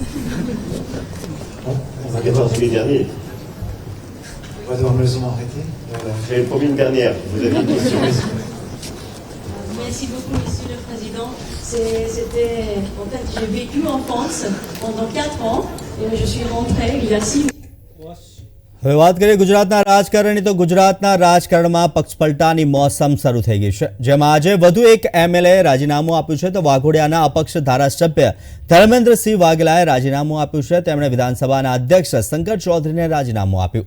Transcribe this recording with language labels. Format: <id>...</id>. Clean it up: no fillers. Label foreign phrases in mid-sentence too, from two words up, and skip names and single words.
<fr>En 14 juillet dernier. On va devoir malheureusement arrêter. J'avais promis une dernière. Vous avez une question. Merci beaucoup, Monsieur le Président. En fait, j'ai vécu en France pendant 4 ans et je suis rentrée il y a 6 mois.</fr> <gu>હવે વાત કરીએ ગુજરાતના રાજકારણની. તો ગુજરાતના રાજકારણમાં પક્ષપલટાની મોસમ શરૂ થઈ ગઈ છે, જેમાં આજે વધુ એક એમએલએ રાજીનામું આપ્યું છે. તો વાઘોડિયાના અપક્ષ ધારાસભ્ય ધર્મેન્દ્રસિંહ વાઘેલાએ રાજીનામું આપ્યું છે. તેમણે વિધાનસભાના અધ્યક્ષ શંકર ચૌધરીને રાજીનામું આપ્યું.</gu>